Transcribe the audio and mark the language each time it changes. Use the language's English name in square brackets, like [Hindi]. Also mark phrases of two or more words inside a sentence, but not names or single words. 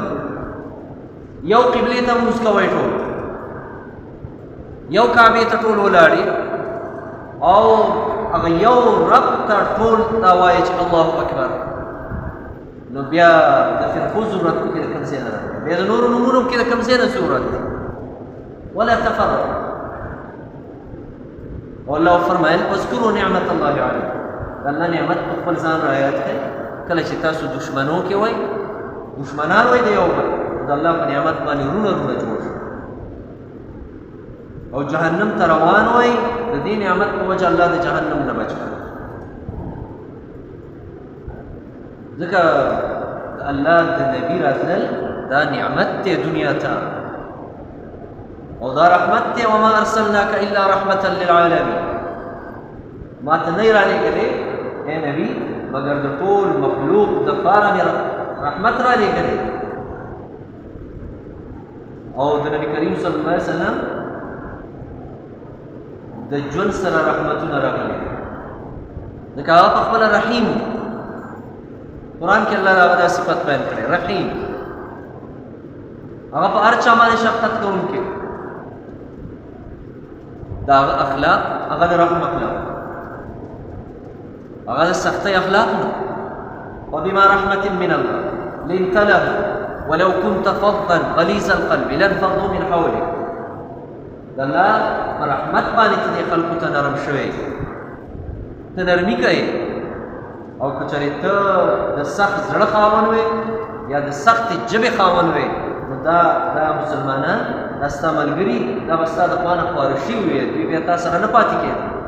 [Pashto] یو قبلې ته مونځ کوئ ټول، یو کعبې ته ټول ولاړې، او هغه یو رب ته ټول دا وایي چې [Arabic] الله اکبر. [Pashto] نو بیا د فرقو ضرورت په کې د کوم ځای نه راغلی، بیا د نورو نومونو کې د کوم ځای نه ضرورت دی. [Arabic] ولا تفرق، [Pashto] والله فرمایل [Arabic] اذکروا نعمت الله علیکم، [Pashto] د الله نعمت په خپل ځان رعایت کړئ. کله چې تاسو دشمنو کې وئ، دشمنان وئ د یو بل، د الله په نعمت باندې رونه رونه جوړ شو، او جهنم ته روان وئ، د دې نعمت په وجه الله د جهنم نه بچ کړ. ځکه د الله د نبي راتلل دا نعمت دی دنیا ته، او دا رحمت دی. [Arabic] وما ارسلناک الا رحمة للعالمین، [Pashto] ما ته نه رالېږلې اے نبي مگر د ټول مخلوق دپاره مې رحمت رالېږلې. او د نبي کریم [Arabic] صلی الله علیه وسلم [Pashto] د ژوند سره رحمتونه راغلي، ځکه هغه په خپله رحیم و. قرآن کې الله هغه دا صفت بیان کړی رحیم، هغه په هر چا باندې شفقت کوونکی، دا هغه اخلاق هغه د رحم اخلاق، هغه د سختۍ اخلاق نه. [Arabic] وبما رحمة من الله لنت لهم ولو كنت فظا غليظ القلب لانفضوا من حولك. [Pashto] د الله په رحمت باندې ته دې خلکو ته نرم شوی، ته نرمي کوې. او که چېرې ته د سخت زړه خاوند وې یا د سختې ژبې خاوند وې، نو دا مسلمانان دا ستا ملګري دا به ستا د خوا نه خواره شوي وي، دوی بیا تا سره نه پاتې کېدل.